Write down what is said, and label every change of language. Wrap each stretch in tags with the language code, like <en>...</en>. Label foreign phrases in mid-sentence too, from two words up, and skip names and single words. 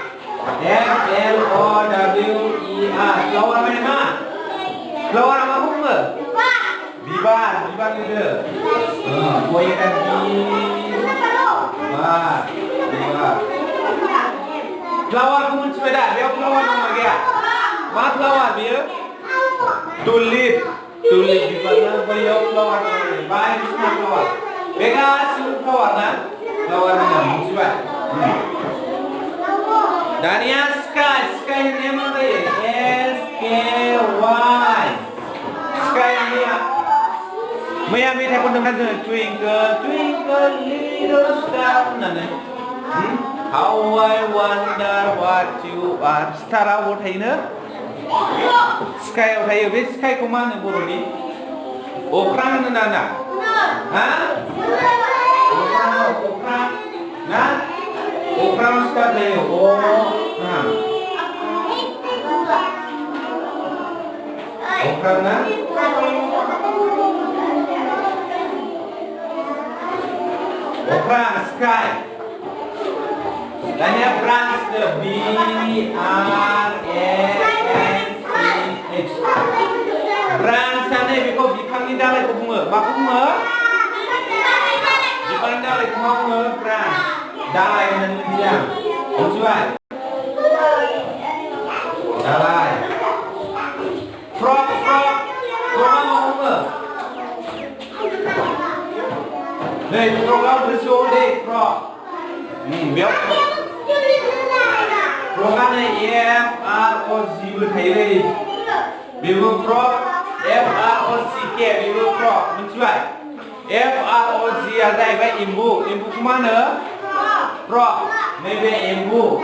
<brx>FLOWER फ्लावार माने मा फ्लावारा मा बुङो बिबार नुदों फ्लावारखौ मिथिबाय दा बेयाव फ्लावार दंना गैया मा फ्लावार बेयो टुलिप बिबारना बैयाव फ्लावार दं बायदिसिना फ्लावार बे गासिबो फ्लावार ना फ्लावार होनना मिथिबाय दानिया स्काय होननाया मा जायो SKY स्काय मैया मेथाइ खनदोंना जोङो</brx> <en>twinkle little star</en> <brx>होननानै</brx> <en>How I wonder what you are</en> <brx>स्टारा अबाव थायोनो स्कायाव थायो बे स्कायखौ मा होनो बर'नि अख्रां होनो ना हा अख्रां ना अख्राङाव स्टार थायो अख्रां ना अख्रां स्काय Tanya</brx> <en>branch the B R A N C H.</en> <brx>Branch ane biko bifangni dalaiखौ बुङो माखौ बुङो bifangni dalaiखौ मा बुङो branch dalai होननानै मिथिया बुजिबाय dalai frog frogआ मा बुङो नै frogआ गोसोआव दे frog बेयाव frogआ नै</brx> <en>F R O G</en> <brx>बो थायो बेबो frog</brx> <en>F R O C K</en> <brx>बेबो frog मिथिबाय</brx> <en>F R O G</en> <brx>आ जाहैबाय एम्बु एम्बुखौ मा होनो frog नैबे एम्बुखौ</brx>